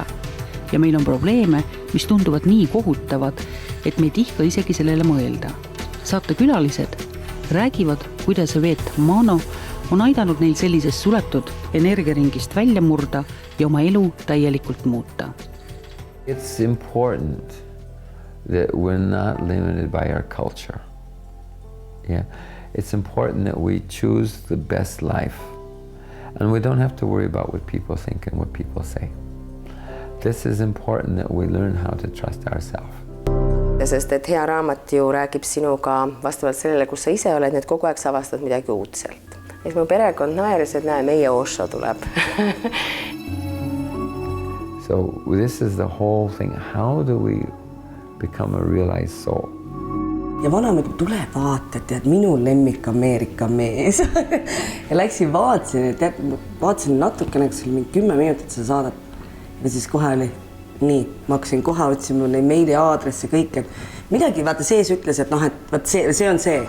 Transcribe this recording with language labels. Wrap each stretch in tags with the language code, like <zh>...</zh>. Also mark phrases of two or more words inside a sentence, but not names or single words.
<et>Ja meil on probleeme, mis tunduvad nii kohutavad, et me ei tihka isegi sellele mõelda. Saate külalised räägivad, kuidas Veet Mano on aidanud neil sellisest suletud energiaringist välja murda ja oma elu täielikult muuta.</et> <en>It's important that we're not limited by our culture. Yeah. It's important that we choose the best life. And we don't have to worry about what people think and what people say. This is important that we learn how to trust ourselves.</en> <et>Sest et hea raamat ju räägib sinuga vastavalt sellele, kus sa ise oled, need kogu aeg sa avastad midagi uudselt. Et mu perekond naeris, et näe, meie Osho tuleb.</et> <en>So this is the whole thing. How do we become a realized soul?</en> <et>Ja vana nagu tule vaata, et minu lemmik Ameerika mees. Ja läksin vaatasin natukene, kas oli mingi 10 minutit sa saadet. Ja siis kohe oli nii, ma hakkasin kohe otsima neid meili aadresse kõik, et midagi vaata sees ütles, et et see on see.</et>